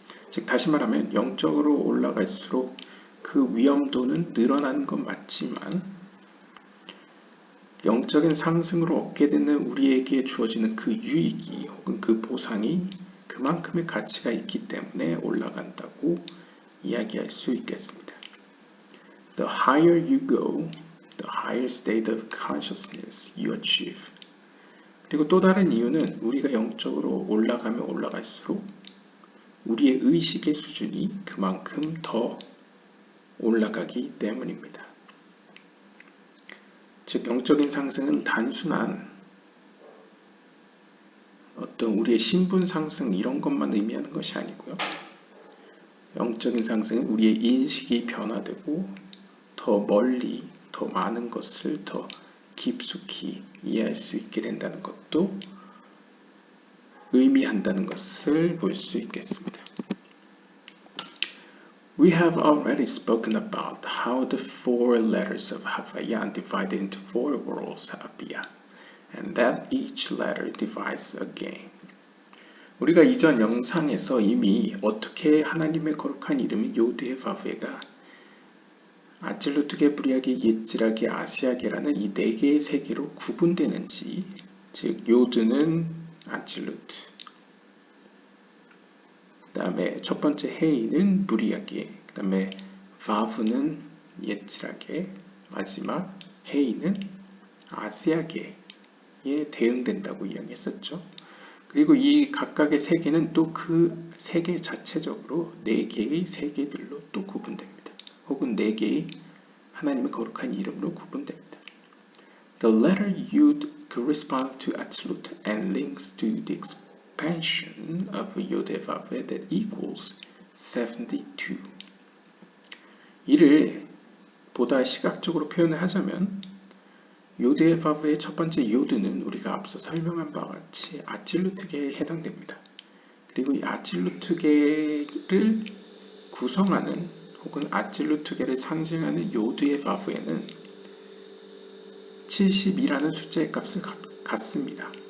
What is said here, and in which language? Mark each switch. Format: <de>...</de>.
<ko>즉 다시 말하면 영적으로 올라갈수록 그 위험도는 늘어나는 건 맞지만 영적인 상승으로 얻게 되는 우리에게 주어지는 그 유익이 혹은 그 보상이 그만큼의 가치가 있기 때문에 올라간다고 이야기할 수 있겠습니다.</ko> <en>The higher you go, the higher state of consciousness you achieve.</en> <ko>그리고 또 다른 이유는 우리가 영적으로 올라가면 올라갈수록 우리의 의식의 수준이 그만큼 더 올라가기 때문입니다. 즉 영적인 상승은 단순한 어떤 우리의 신분 상승 이런 것만 의미하는 것이 아니고요. 영적인 상승은 우리의 인식이 변화되고 더 멀리 더 많은 것을 더 깊숙이 이해할 수 있게 된다는 것도 의미한다는 것을 볼 수 있겠습니다.</ko> <en>We have already spoken about how the four letters of Havayan divide into four worlds, Abia, and that each letter divides again.</en> <ko>우리가 이전 영상에서 이미 어떻게 하나님의 거룩한 이름인 요드의 바브에가 아찔루트게, 브리아게, 예찌라게, 아시아게라는 이 네 개의 세계로 구분되는지, 즉 요드는 아찔루트, 그 다음에 첫 번째 헤이는 브리아게, 그 다음에 바브는 예찌라게, 마지막 헤이는 아시아게에 대응된다고 이야기했었죠. 그리고 이 각각의 세계는 또 그 세계 자체적으로 네 개의 세계들로 또 구분됩니다. 혹은 네 개의 하나님의 거룩한 이름으로 구분됩니다.</ko> <en>The letter Yud corresponds to Atzilut and links to the expansion of Yod-Vav that equals 72.</en> <ko>이를 보다 시각적으로 표현을 하자면 요드의 첫 번째 요드는 우리가 앞서 설명한 바와 같이 아찔루트계에 해당됩니다. 그리고 이 아찔루트계를 구성하는 혹은 아찔루트계를 상징하는 요드의 바브에는 72라는 숫자의 값을 갖습니다.</ko>